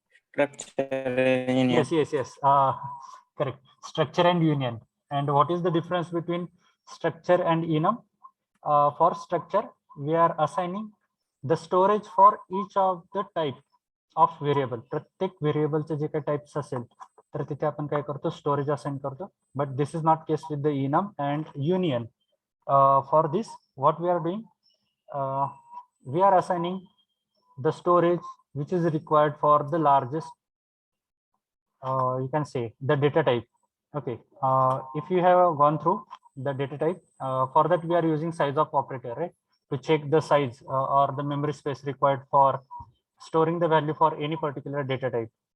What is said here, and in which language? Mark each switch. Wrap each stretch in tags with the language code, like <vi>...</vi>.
<en>Structure and union. Yes. Correct. Structure and union. And what is the difference between structure and enum? For structure, we are assigning the storage for each of the type of variable.</en> <mr>प्रत्येक व्हेरिएबलचे जे काही types असेल तर तिथे आपण काय करतो, स्टोरेज असाइन करतो.</mr> <en>But this is not case with the enum and union. For this, what we are doing, we are assigning the storage which is required for the largest, you can say, the data type. Okay, if you have gone through the data type, for that we are using size of operator, right, to check the size or the memory space required for storing the value for any particular data type.</en>